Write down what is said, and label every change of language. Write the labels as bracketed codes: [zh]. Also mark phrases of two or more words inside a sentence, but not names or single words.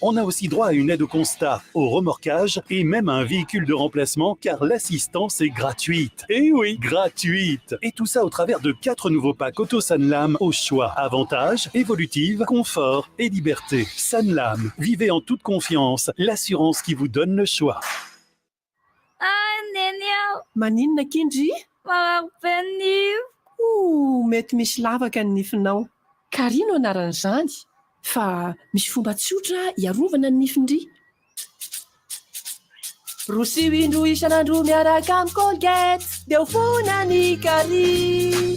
[fr] On a aussi droit à une aide au constat, au remorquage et même à un véhicule de remplacement car l'assistance est gratuite. Eh oui, gratuite. Et tout ça au travers de 4 nouveaux packs Auto Sanlam au choix. Avantages, évolutive, confort et liberté. Sanlam, vivez en toute confiance, l'assurance qui vous donne le choix. [mg] Maninona kindry? Mety misy lavaka ny nifinao. Karino anaran'izany? Fa misy fomba tsotra iarovana ny nifindry. Rosy indro isan'andro miaraka amin'ny Colgate, dia ho fona ny kary.